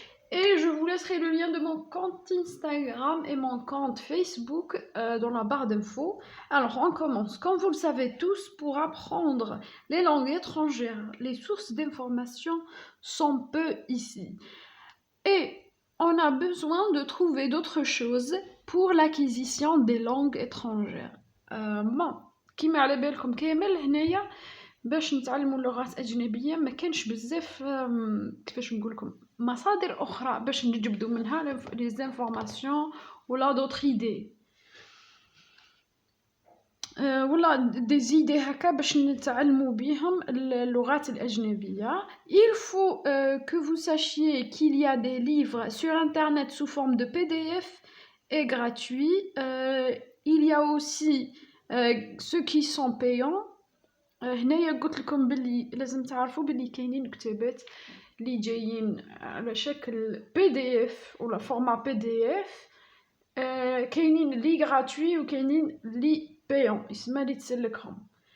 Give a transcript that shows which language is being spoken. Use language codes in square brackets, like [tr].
[fr] Et je vous laisserai le lien de mon compte Instagram et mon compte Facebook dans la barre d'infos. Alors on commence. Comme vous le savez tous, pour apprendre les langues étrangères, les sources d'information sont peu ici. Et on a besoin de trouver d'autres choses pour l'acquisition des langues étrangères. [ar] كيما على بالكم كامل هنايا باش نتعلموا اللغات اجنبيه ما كانش بزاف كيفاش نقول لكم مصادر اخرى باش نجبدوا منها لي زانفورماسيون ولا دوطر ايدي ولا دي زيدي هكا باش نتعلموا بهم اللغات الاجنبيه. [fr] Il faut que vous sachiez qu'il y a des livres sur internet sous forme de PDF et gratuits. Il y a aussi ceux qui sont payants. [ar] هنايا قلت لكم باللي لازم تعرفوا باللي كاينين كتابات اللي جايين على شكل PDF ولا فورما PDF. كاينين لي gratuits وكاينين لي payants يسمى لي تسلكهم.